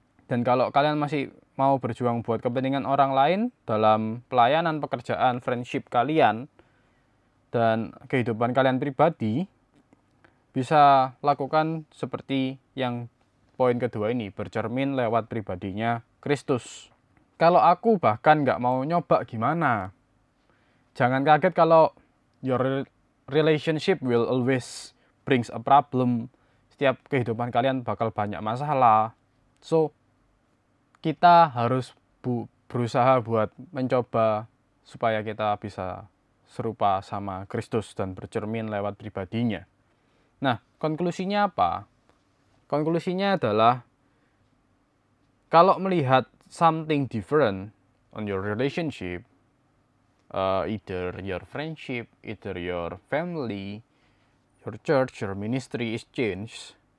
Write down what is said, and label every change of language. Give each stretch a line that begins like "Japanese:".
Indonesian: Dan kalau kalian masih mau berjuang buat kepentingan orang lain dalam pelayanan, pekerjaan, friendship kalian, dan kehidupan kalian pribadi, bisa lakukan seperti yang poin kedua ini, bercermin lewat pribadinya Kristus. Kalau aku bahkan nggak mau nyoba gimana? Jangan kaget kalau
English: your relationship will always brings a problem.
Indonesian: Setiap kehidupan kalian bakal banyak masalah. So, kita harus berusaha buat mencoba supaya kita bisa serupa sama Kristus dan bercermin lewat pribadinya. Nah, konklusinya apa? Konklusinya adalah kalau melihat
English: something different on your relationship, either your friendship, either your family, your church, your ministry is changed.